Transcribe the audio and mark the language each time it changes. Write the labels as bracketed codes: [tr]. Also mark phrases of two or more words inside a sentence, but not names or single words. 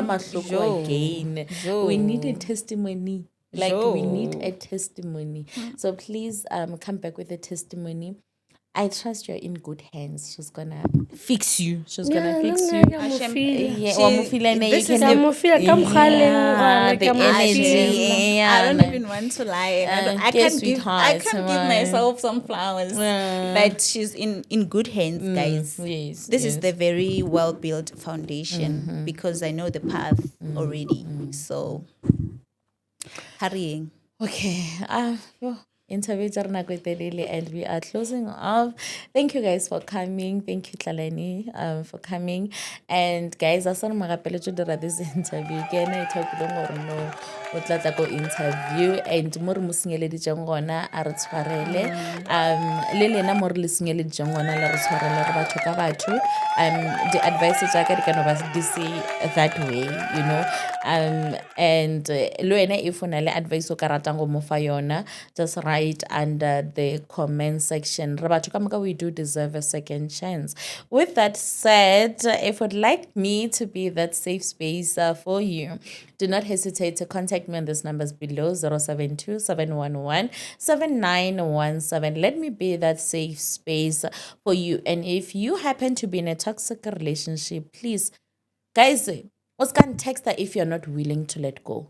[en] Samahloko Jo. again. Jo. We need a testimony. Like we need Jo. a testimony. So please come back with a testimony. I trust you're in good hands. She's gonna fix you. She's gonna fix you. Hashem, [nso] Yeah, wa mo feel na [en] this you is can a- [nso] mo feel ka mokgwa le leng gore [en] the [nso] ka mo [en] energy. feel. I don't Yeah, even want to lie. I get can't give. sweetheart, I can't give man. myself some flowers. But she's in good hands, guys. yes, This is yes. the very well built foundation because I know the path already. So hurrying. [nso] Okay. Interview tsa rena ko e telele, [en] and we are closing off. Thank you guys for coming. Thank you, Tlalani, for coming. And guys, I saw magapele to dira this interview. Again, I talk [nso] gore no o tla tla go interview, and mo re mo senyeleditseng gona a re tshwarele. Le lena mo re le senyeleditseng gona le re tshwarele re batho ka batho. [en] The advice [nso] tsa ka di ka no ba di [en] say that way, you know. [nso] And le wena if una le advice o ka ratang go mo fa yona, [en] just write under the comment section. Re batho ka moka, we do deserve a second chance. With that said, if you'd like me to be that safe space for you, do not hesitate to contact me on these numbers below, 072-711-7917. Let me be that safe space for you. And if you happen to be in a toxic relationship, please, guys, what's can text her if you're not willing to let go?